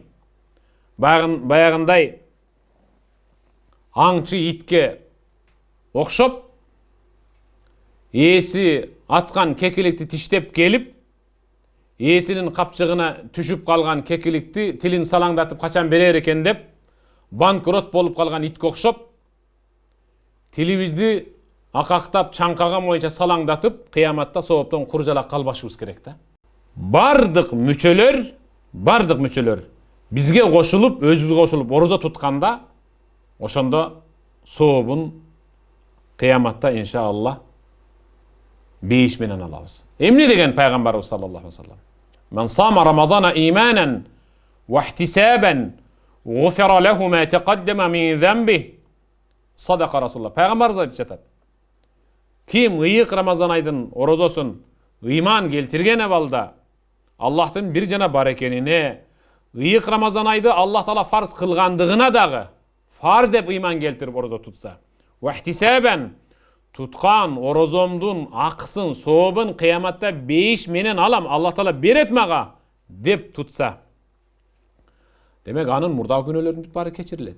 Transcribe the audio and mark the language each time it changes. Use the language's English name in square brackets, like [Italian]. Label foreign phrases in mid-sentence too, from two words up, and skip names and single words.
[Kyrgyz] Баягындай аңчы итке окшоп, ээси аткан кекиликти тиштеп келип, ээсинин капчыгына түшүп калган кекиликти тилин салаңдатып качан берер экен деп, банкрот болуп калган итке окшоп, тилибизди акактап чаңкаган боюнча салаңдатып, кыяматта сооптон куржалак калбашыбыз керек да. Бардык мүчөлөр бизге кошулуп, өзүбүзгө кошулуп орозо тутканда, ошондо сообун кыяматта иншаллах бейиш менен алабыз. Эмне деген пайгамбарыбыз [Arabic] صلى الله عليه وسلم? من صام رمضان إيمانا واحتسابا غفر له ما تقدم من ذنب. صدق رسول الله. [Kyrgyz] Пайгамбарыбыз айтып жатат. Ким ыйык Рамазан айдын орозосун ыйман келтирген абалда Аллахтын бир жана бар экенине, ыйык Рамазан айды Аллах Таала фарз кылгандыгына дагы фарз деп ыйман келтирип орозо тутса, [Arabic] واحتسابا [Kyrgyz] туткан орозомдун акысын, сообун кыяматта бейиш менен алам, Аллах Таала берет мага деп тутса, демек анын мурдагы күнөөлөрүнүн баары кечирилет.